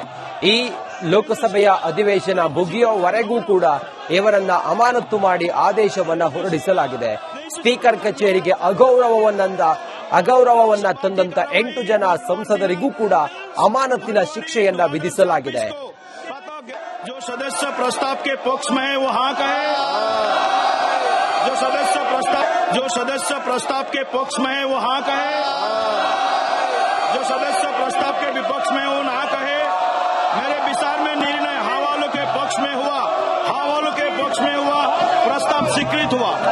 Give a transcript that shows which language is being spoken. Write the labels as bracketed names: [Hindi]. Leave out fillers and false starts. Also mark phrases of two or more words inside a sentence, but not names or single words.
[Kannada] ಈ ಲೋಕಸಭೆಯ ಅಧಿವೇಶನ ಮುಗಿಯುವವರೆಗೂ ಕೂಡ ಇವರನ್ನ ಅಮಾನತು ಮಾಡಿ ಆದೇಶವನ್ನ ಹೊರಡಿಸಲಾಗಿದೆ. ಸ್ಪೀಕರ್ ಕಚೇರಿಗೆ ಅಗೌರವವನ್ನ ತಂದಂತ 8 ಜನ ಸಂಸದರಿಗೂ ಕೂಡ ಅಮಾನತಿನ ಶಿಕ್ಷೆಯನ್ನ ವಿಧಿಸಲಾಗಿದೆ. [Hindi] जो सदस्य प्रस्ताव के पक्ष में है वो हाँ कहे। जो सदस्य प्रस्ताव के पक्ष में है वो हाँ कहे। जो सदस्य प्रस्ताव के विपक्ष में वो ना कहे। मेरे विचार में निर्णय हाँ वालों के पक्ष में हुआ, हाँ वालों के पक्ष में हुआ, प्रस्ताव स्वीकृत हुआ।